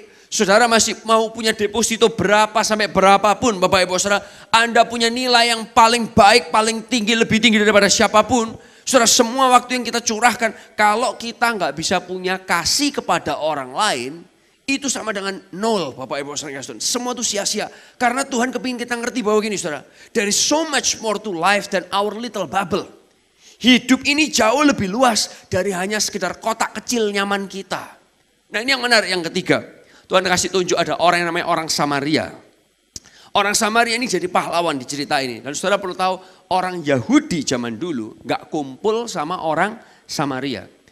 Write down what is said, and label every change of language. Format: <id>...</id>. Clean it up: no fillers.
<id>Saudara masih mau punya deposito berapa sampai berapapun Bapak Ibu saudara. Anda punya nilai yang paling baik, paling tinggi, lebih tinggi daripada siapapun. Saudara, semua waktu yang kita curahkan, kalau kita nggak bisa punya kasih kepada orang lain, itu sama dengan nol Bapak Ibu saudara. Semua itu sia-sia. Karena Tuhan kepingin kita ngerti bahwa gini saudara.</id> <en>There is so much more to life than our little bubble.</en> <id>Hidup ini jauh lebih luas dari hanya sekedar kotak kecil nyaman kita. Nah ini yang menarik, yang ketiga. Tuhan kasih tunjuk ada orang yang namanya orang Samaria. Orang Samaria ini jadi pahlawan di cerita ini. Dan saudara perlu tahu, orang Yahudi zaman dulu gak kumpul sama orang Samaria.</id>